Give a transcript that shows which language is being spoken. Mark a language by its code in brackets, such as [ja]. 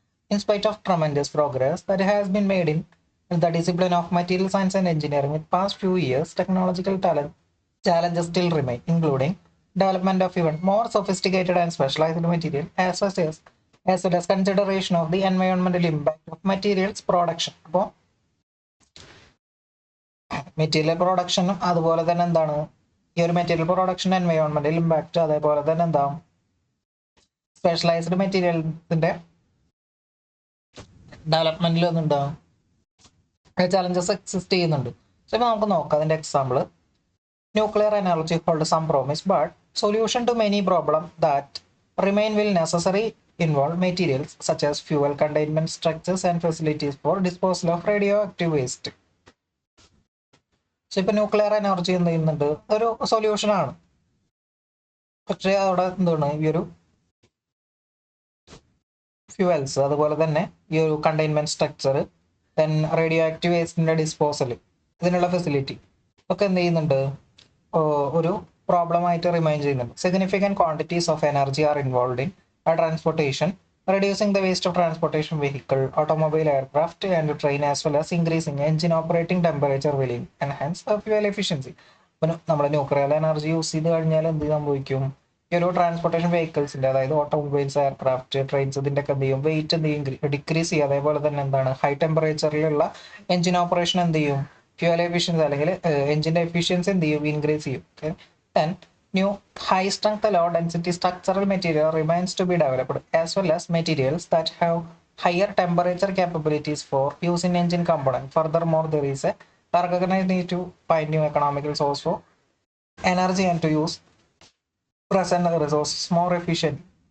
[en] In spite of tremendous progress that has been made in the discipline of material science and engineering with past few years, technological challenges still remain, including development of even more sophisticated and specialized material, as well as consideration of the environmental impact of materials production. [ml] അപ്പോൾ material പ്രൊഡക്ഷനും അതുപോലെ തന്നെ എന്താണ് ഈ ഒരു material production എൻവയോൺമെന്റൽ impact, അതേപോലെ തന്നെ എന്താ specialised മെറ്റീരിയൽസിന്റെ ഡെവലപ്മെന്റിൽ ഒന്നുണ്ടാവും challenges exist ചെയ്യുന്നുണ്ട്. സോ ഇപ്പോൾ നമുക്ക് നോക്കാം അതിന്റെ example. [en] Nuclear energy holds some promise, but solution to many problems that remain will necessarily involve materials such as fuel containment structures and facilities for disposal of radioactive waste. [ml] So ഇപ്പോൾ nuclear energy എന്ത് ചെയ്യുന്നുണ്ട്, ഒരു solution ആണ്. പക്ഷേ അവിടെ എന്താണ് ഈ ഒരു ഫ്യൂവൽസ് അതുപോലെ തന്നെ ഈ ഒരു containment structure, then radio active വേസ്റ്റിന്റെ disposal, ഇതിനുള്ള ഫെസിലിറ്റി ഒക്കെ എന്ത് ചെയ്യുന്നുണ്ട്, ഒരു പ്രോബ്ലം ആയിട്ട് റിമൈൻ ചെയ്യുന്നുണ്ട്. [en] Significant quantities of energy are involve in transportation, reducing the waste of transportation vehicle, automobile, aircraft and train, as well as increasing engine operating temperature will enhance fuel efficiency. [ml] അപ്പോൾ നമ്മൾ nuclear energy use ചെയ്ത് കഴിഞ്ഞാൽ എന്ത് സംഭവിക്കും, ഈ ഒരു transportation വെഹിക്കിൾസിന്റെ അതായത് automobiles, aircraft, trains ഇതിൻ്റെയൊക്കെ എന്ത് ചെയ്യും, വെയിറ്റ് എന്ത് ചെയ്യും, ഡിക്രീസ് ചെയ്യും. അതേപോലെ തന്നെ എന്താണ് ഹൈ ടെമ്പറേച്ചറിലുള്ള എഞ്ചിൻ ഓപ്പറേഷൻ എന്ത് ചെയ്യും, ഫ്യൂൽ എഫിഷ്യൻസി അല്ലെങ്കിൽ എഞ്ചിന്റെ എഫിഷ്യൻസി എന്ത് ചെയ്യും, ഇൻക്രീസ് ചെയ്യും. [en] Okay, then new high strength low density structural material remains to be developed, as well as materials that have higher temperature capabilities for use in engine component. Furthermore, there is a recognized need to find new economical source for energy and to use present resources more efficiently.